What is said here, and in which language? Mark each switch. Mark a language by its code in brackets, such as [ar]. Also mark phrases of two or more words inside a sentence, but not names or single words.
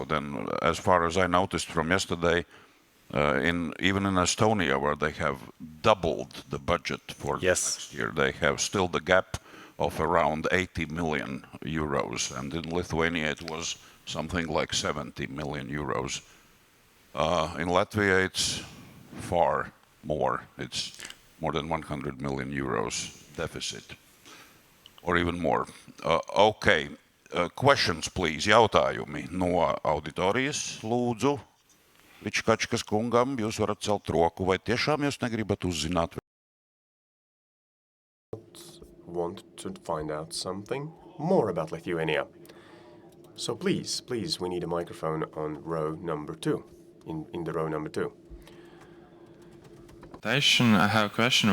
[en] Then, as far as I noticed from yesterday, even in Estonia, where they have doubled the budget for next year, they have still the gap of around 80 million euros, and in Lithuania it was something like 70 million euros. In Latvia, it's far more. It's more than 100 million euros deficit, or even more. Okay, questions, please. [lv] Jautājumi no auditorijas, lūdzu. Vičkačkas kungam, jūs varat celt roku, vai tiešām jūs negribat uzzināt? [en] Want to find out something more about Lithuania. So please, we need a microphone on row number 2, in the row number 2. I have a question.